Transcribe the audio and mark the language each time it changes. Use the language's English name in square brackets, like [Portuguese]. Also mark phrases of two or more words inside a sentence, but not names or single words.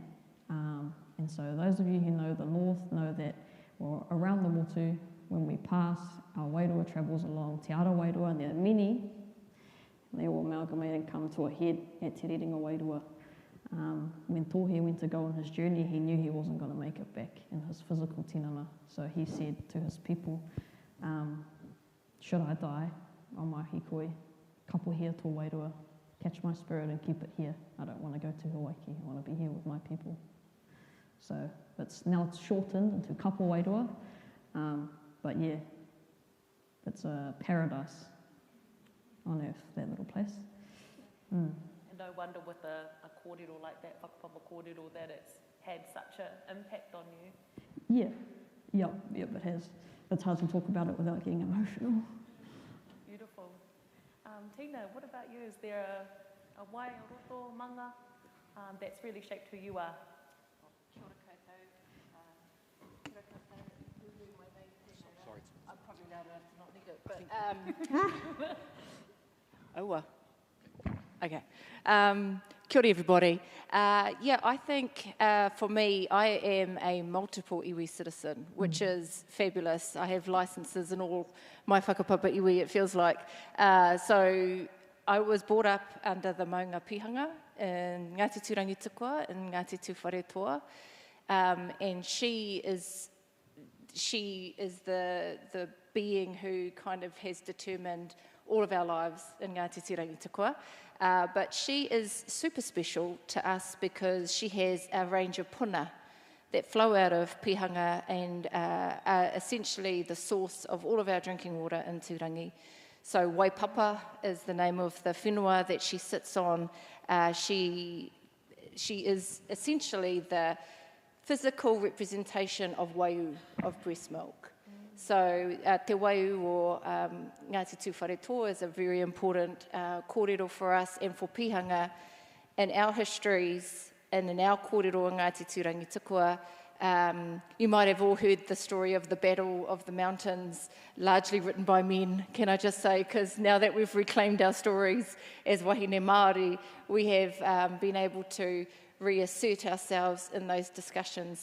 [English] And so those of you who know the north know that around the motu, when we pass, our wairua travels along Te Ara Wairua, and there are many. They all amalgamate and come to a head at Te Ringa Wairua. When Tohe went to go on his journey, he knew he wasn't going to make it back in his physical tinana. So he said to his people, should I die on my hikoi, [Māori] kapo here to Wairua, [English] catch my spirit and keep it here. I don't want to go to Hawaii, I want to be here with my people. So now it's shortened into [Māori] kapo Wairua, [English] but yeah, it's a paradise on earth, that little place. And no wonder with a kōrero like that, [Māori] whakapapa kōrero, [English] that it's had such an impact on you. Yeah, it has. It's hard to talk about it without getting emotional. Beautiful. Tina, what about you? Is there a wai, a roto, manga that's really shaped who you are? [Māori] Kia ora koutou. [English] Sorry. I'm probably loud enough to not need it, but okay. [Māori] Kia ora [English] everybody. I think for me, I am a multiple iwi citizen, which is fabulous. I have licenses in all my [Māori] whakapapa iwi, [English] it feels like. So I was brought up under the maunga pihanga in Ngāti Tūrangi Tukua and Ngāti Tūwharetoa. And she is she is the being who kind of has determined all of our lives in Ngāti Tirangi Tukua. But she is super special to us because she has a range of puna that flow out of Pihanga and are essentially the source of all of our drinking water in Turangi. So Waipapa is the name of the whenua that she sits on. She is essentially the physical representation of waiu, of breast milk. So [Māori] te waiu o Ngāti Tūwharetoa [English] is a very important kōrero for us and for Pihanga in our histories and in our kōrero in Ngāti Tūrangi Tukua. You might have all heard the story of the Battle of the Mountains, largely written by men, can I just say, because now that we've reclaimed our stories as [Māori] wahine Māori, [English] we have been able to reassert ourselves in those discussions.